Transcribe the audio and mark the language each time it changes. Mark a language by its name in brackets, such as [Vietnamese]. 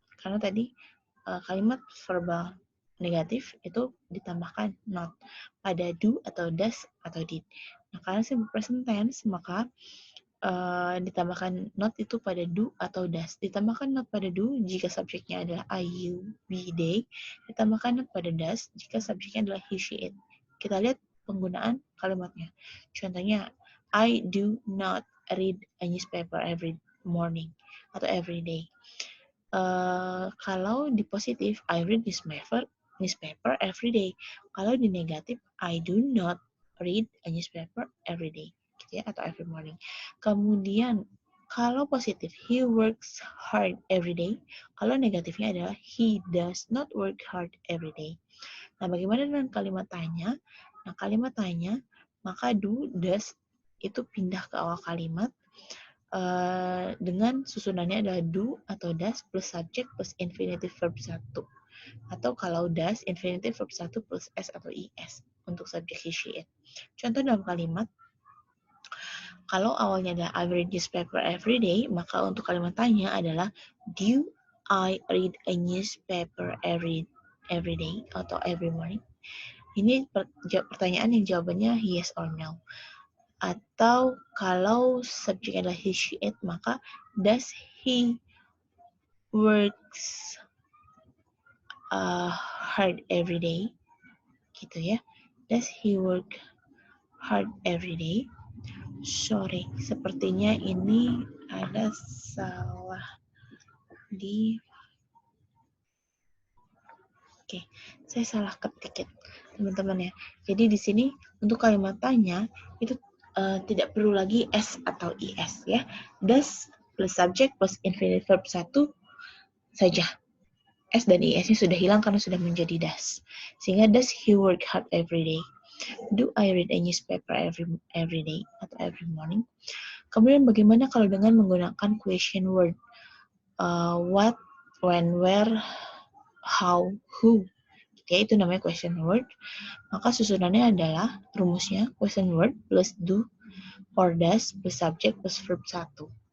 [Indonesian] Karena tadi kalimat verbal negatif itu ditambahkan not pada do atau does atau did. Nah, karena simple present tense maka ditambahkan not itu pada do atau does. Ditambahkan not pada do jika subjeknya adalah I, you, we, they. Ditambahkan not pada does jika subjeknya adalah he, she, it. Kita lihat penggunaan kalimatnya. Contohnya, [English] I do not read a newspaper every morning atau every day. [Indonesian] Kalau di positif, [English] I read newspaper every day. [Indonesian] Kalau di negatif, [English] I do not read a newspaper every day. [Indonesian] Gitu ya, atau [English] every morning. [Indonesian] Kemudian kalau positif, [English] he works hard every day. [Indonesian] Kalau negatifnya adalah [English] he does not work hard every day. [Indonesian] Nah, bagaimana dengan kalimat tanya? Nah, kalimat tanya, maka do, does itu pindah ke awal kalimat dengan susunannya adalah do atau does plus subject plus infinitive verb 1. Atau kalau does, infinitive verb 1 plus S atau IS untuk subjek he, she, it. Contoh dalam kalimat, kalau awalnya adalah [English] I read newspaper every day, [Indonesian] maka untuk kalimat tanya adalah [English] do I read a newspaper every day atau every morning? [Indonesian] Ini pertanyaan yang jawabannya yes or no. Atau kalau subjeknya adalah he, she, it, maka [English] does he works hard every day? [Indonesian] Gitu ya. [English] Does he work hard every day? [Indonesian] Sorry, sepertinya ini ada salah di... Oke, saya salah ketik ya, teman-teman ya. Jadi di sini untuk kalimat tanya itu tidak perlu lagi S atau IS ya. Does plus subject plus infinitive verb 1 saja. S dan IS-nya sudah hilang karena sudah menjadi does. Sehingga [English] does he work hard every day? Do I read a newspaper every day atau every morning? [Indonesian] Kemudian bagaimana kalau dengan menggunakan question word? What, when, where, how, who. Ya, itu namanya question word. Maka susunannya adalah rumusnya question word plus do or does plus subject plus verb 1.